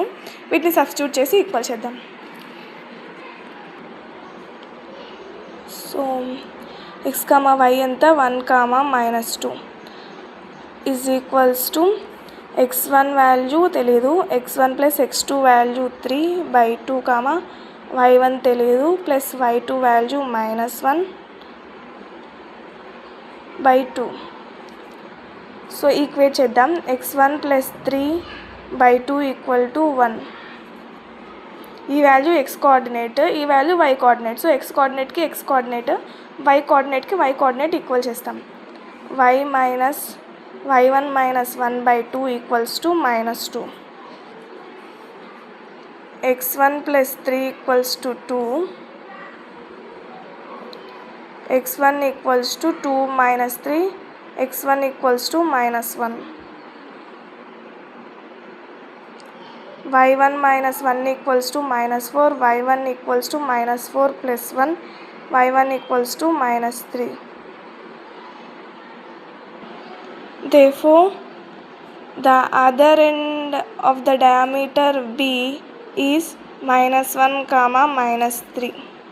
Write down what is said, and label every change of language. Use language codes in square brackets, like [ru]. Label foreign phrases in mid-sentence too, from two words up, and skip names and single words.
[te] వీటిని సబ్స్టిట్యూట్ చేసి ఈక్వల్ చేద్దాం. సో x, y ఎంత, 1, -2 = x1 వాల్యూ తెలీదు, x1 + x2 వాల్యూ 3/2, y1 తెలీదు, ప్లస్ y2 వాల్యూ -1/2. సో ఈక్వేట్ చేద్దాం. x1 + 3/2 = 1. ఈ వాల్యూ x కోఆర్డినేట్, ఈ వాల్యూ y కోఆర్డినేట్. సో x కోఆర్డినేట్కి x కోఆర్డినేట్, y కోఆర్డినేట్కి y కోఆర్డినేట్ ఈక్వల్ చేస్తాం. y1 - 1/2 = -2. x1 + 3 = 2. x1 = 2 - 3, x1 = -1. y1 - 1 = -4, y1 = -4 + 1, y1 = -3. [en] Therefore, the other end of the diameter B is -1, -3.